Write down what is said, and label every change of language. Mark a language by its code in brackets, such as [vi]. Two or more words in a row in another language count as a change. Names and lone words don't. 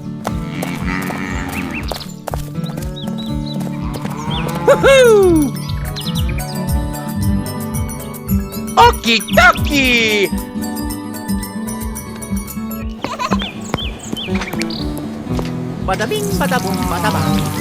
[en] Woohoo! Okie dokie! Bada bing, bada boom, bada bang.